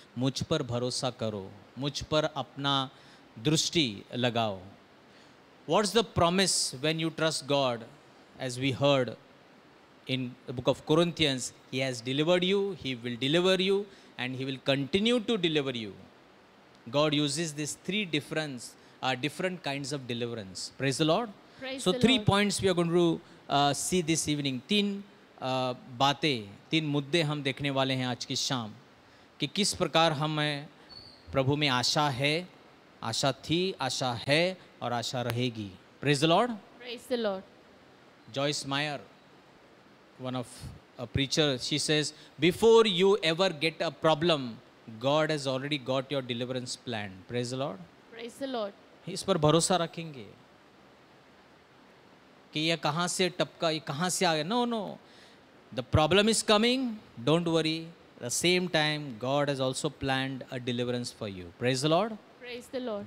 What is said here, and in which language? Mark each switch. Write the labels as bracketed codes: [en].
[hi] मुझ पर भरोसा करो, मुझ पर अपना दृष्टि लगाओ। [en] What's the promise when you trust God? As we heard in the book of Corinthians, He has delivered you, He will deliver you, and He will continue to deliver you. God uses these three different kinds of deliverance. Praise the Lord. Praise So the 3 Lord. points we are going to see this evening. [hi] 3 बातें, 3 मुद्दे हम देखने वाले हैं आज की शाम, कि किस प्रकार हमें प्रभु में आशा है, आशा थी, आशा है और आशा रहेगी. [en] Praise the Lord. Praise the Lord. Joyce Meyer, one of a preacher, she says, before you ever get a problem, God has already got your deliverance plan. Praise the Lord. Praise the Lord. [hi] इस पर भरोसा रखेंगे कि ये कहाँ से टपका, ये कहाँ से आ गया. [en] No no, the problem is coming, don't worry. The same time God has also planned a deliverance for you. Praise the Lord. Praise the Lord.